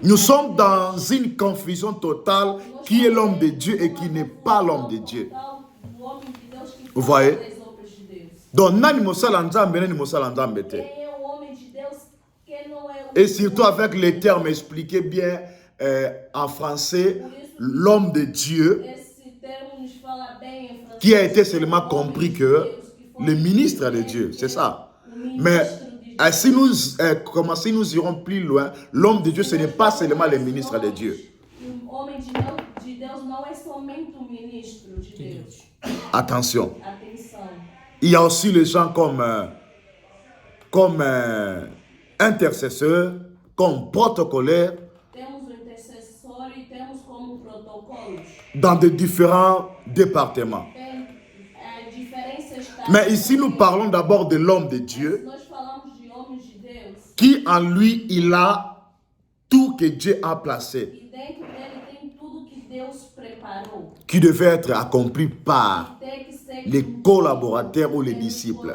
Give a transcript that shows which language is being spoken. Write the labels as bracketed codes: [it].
[fr] Nous sommes dans une confusion totale qui est l'homme de Dieu et qui n'est pas l'homme de Dieu. [pt] do homem de Deus que [fr] Vous [pt] fala [fr] voyez? [pt] das obras de Deus. [ln] Donc, nani mosala nzambe, nani mosala nzambe te. [pt] Quem é o homem de Deus? Quem não é o [fr] Et surtout avec les termes expliqués bien en français, l'homme de Dieu, [pt] Esse termo nos fala bem em francês. [fr] qui a été seulement compris que le ministre de Dieu, c'est ça. Mais si nous irons plus loin, l'homme de Dieu, ce n'est pas seulement le ministre de Dieu. [pt] Homem de Deus não é somente um ministro de Deus. [fr] Attention. [pt] Atenção. [fr] Il y a aussi les gens comme intercesseurs, comme protocolaires, [pt] Temos o intercessor e temos como protocolos. [fr] dans de différents départements. [pt] Tem diferenças táticas. [fr] Mais ici, nous parlons d'abord de l'homme de Dieu, [pt] Nós falamos de homens de Deus. [fr] qui en lui, il a tout que Dieu a placé, [pt] E dentro dele tem tudo que Deus preparou. [fr] qui devait être accompli par [pt] Tem que ser [fr] les collaborateurs ou les disciples.